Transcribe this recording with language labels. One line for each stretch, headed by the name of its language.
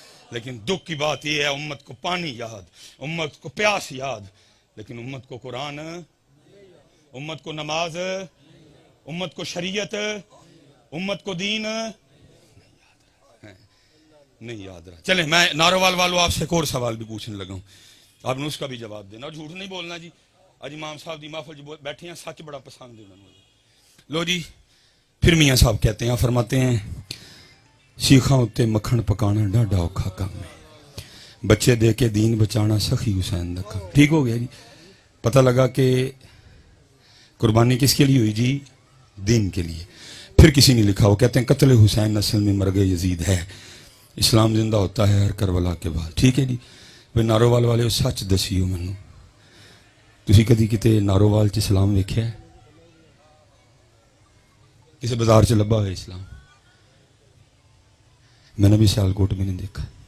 Urdu: لیکن دکھ کی بات یہ ہے امت کو پانی یاد، امت کو پیاس یاد، لیکن امت کو قرآن، امت کو نماز، امت کو شریعت، امت کو دین نہیں یاد رہا. چلیں میں ناروال والوں آپ سے ایک اور سوال بھی پوچھنے لگا ہوں، آپ نے اس کا بھی جواب دینا، جھوٹ نہیں بولنا جی.
Punjabi: اج امام صاحب دی محفل جو بیٹھے ہیں سچ بڑا پسند ہے انہوں نے.
Urdu: لو جی پھر میاں صاحب کہتے ہیں، فرماتے ہیں
Punjabi: سیخاں اتے مکھن پکانا ڈاڈا اوکھا کام ہے. بچے دے کے دین بچانا سخی حسین دا کام.
Urdu: ٹھیک ہو گیا جی. پتہ لگا کہ قربانی کس کے لیے ہوئی جی؟ دین کے لیے. پھر کسی نے لکھا، وہ کہتے ہیں قتل حسین اصل میں مرگ یزید ہے، اسلام زندہ ہوتا ہے ہر کربلا کے بعد. ٹھیک ہے جی.
Punjabi: وہ نارووال والے سچ دسیو مینوں، تسی کدی کتے نارووال چ اسلام ویکھیا ہے؟ کسی بازار چ لبا ہوئے اسلام؟
Urdu: میں نے بھی سیالکوٹ بھی نہیں دیکھا.